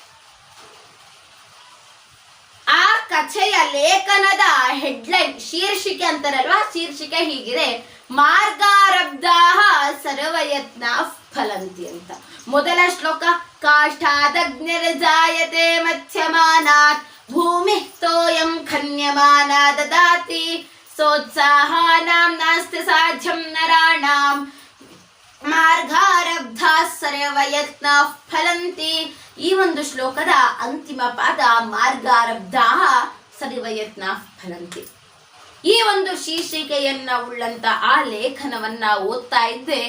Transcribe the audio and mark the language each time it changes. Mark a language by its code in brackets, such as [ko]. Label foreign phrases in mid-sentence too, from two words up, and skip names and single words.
[kn] ಆ ಕಥೆಯ ಲೇಖನದ ಹೆಡ್ಲೈನ್, ಶೀರ್ಷಿಕೆ ಅಂತಾರಲ್ವಾ, ಶೀರ್ಷಿಕೆ ಹೀಗಿದೆ: [sa] ಮಾರ್ಗಾರಬ್ಧಾಃ ಸರ್ವಯತ್ನ ಫಲಂತಿ [kn] ಅಂತ. ಮೊದಲ ಶ್ಲೋಕ: [sa] ಕಾಷ್ಠಾದಗ್ನಿರ್ಜಾಯತೆ ಮಧ್ಯಮಾನಾತ್ ಭೂಮಿ ತೋಯಂ ಖನ್ಯಮಾನ ದದಾತಿ ಸೋತ್ಸಾಹಾನಾಂ ನಾಸ್ತಿ ಸಾಧ್ಯಂ ನರಾಣಾಂ ಮಾರ್ಗಾರಬ್ಧಾ ಸರ್ವಯತ್ನ ಫಲಂತಿ. [kn] ಈ ಒಂದು ಶ್ಲೋಕದ ಅಂತಿಮ ಪಾದ [sa] ಮಾರ್ಗಾರಬ್ಧಾ ಸರ್ವಯತ್ನ ಫಲಂತಿ. [kn] ಈ ಒಂದು ಶೀರ್ಷಿಕೆಯನ್ನ ಉಳ್ಳಂತ ಆ ಲೇಖನವನ್ನ ಓದ್ತಾ ಇದ್ದೆ.